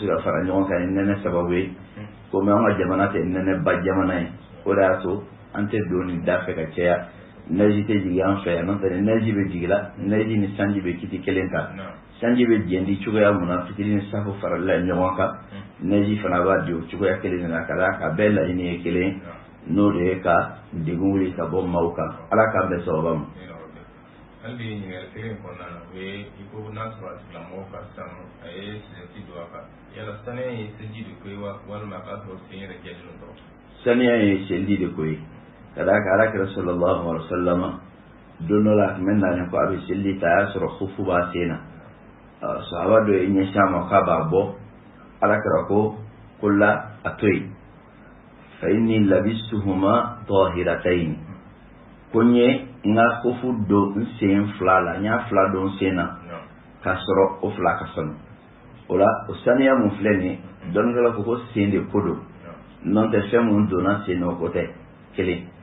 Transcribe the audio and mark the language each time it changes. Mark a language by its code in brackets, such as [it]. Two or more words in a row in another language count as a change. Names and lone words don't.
[bm] ka fara ɲɔgɔn kan ni nɛnɛ sababu ye komi an ka jamana tɛ nɛnɛ ba jamana ye o de y'a to an tɛ don nin da fɛ ka caya neji tɛ jigi an fɛ yan n'o tɛ neji bɛ jigi la neji ni sanji bɛ kiti kelen kan sanji bɛ jɛndi cogoya mun na fitiri ni safo farala ɲɔgɔn kan neji fana b'a di o cogoya kelen na ka d'a kan bɛɛ laɲini ye kelen n'o de ye ka degun wuli ka bɔ maaw kan ala k'an bɛn sababa ma. hali bi ɲininkali kelen kɔnɔna na o ye i ko n'a sɔrɔ a tigilamɔgɔ ka sanu a ye silati don a kan yala saniya ye seliji de ko ye wa walima k'a sɔrɔ sen yɛrɛ jɛlen don. saniya ye seliji de ko ye. kada ka alakira [ar] صلى الله عليه وسلم [bm] don dɔ la tun bɛ nalen ko a bɛ seli ta a y'a sɔrɔ khufu b'a sen na sahaba dɔ ye ɲɛsin a ma k'a b'a bɔ alakira ko la a to yen [ar] فإني لبستهما طاهرتين [bm] ko n ye n ka khufu don n sen fila la n y'a fila don n sen na k'a sɔrɔ o fila ka sanu o la o saniya mun filɛ nin ye dɔnnikɛla ko sen de ko don n'o tɛ fɛn mun donna sen na o ko tɛ kelen.